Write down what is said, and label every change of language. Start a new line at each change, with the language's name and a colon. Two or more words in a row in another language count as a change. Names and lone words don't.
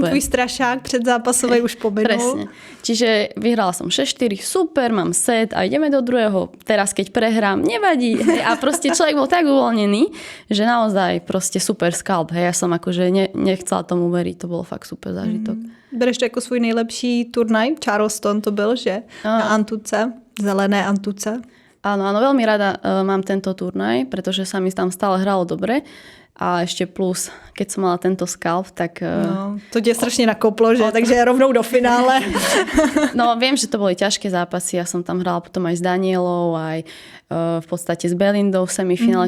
Czech: Ten tvůj strašák předzápasový už pomenul.
Slovak: Presne. Čiže vyhrala som 6-4, super, mám set a ideme do druhého. Teraz, keď prehrám, nevadí. A proste človek bol tak uvoľnený, že naozaj proste super skalp. Ja som akože nechcela tomu veriť, to bolo fakt super zážitok.
Czech: Bereš to jako svůj nejlepší turnaj? Charleston to byl, že? Na Antuce, zelené Antuce.
Slovak: Áno, veľmi rada mám tento turnaj, pretože sa mi tam stále hralo dobre. A ešte plus, keď som mala tento skalp, tak...
Czech: No, to tě strašně nakoplo, že? Takže rovnou do finále.
Slovak: No, viem, že to boli ťažké zápasy. Ja som tam hrala potom aj s Danielou, aj v podstate s Belindou v semifinále.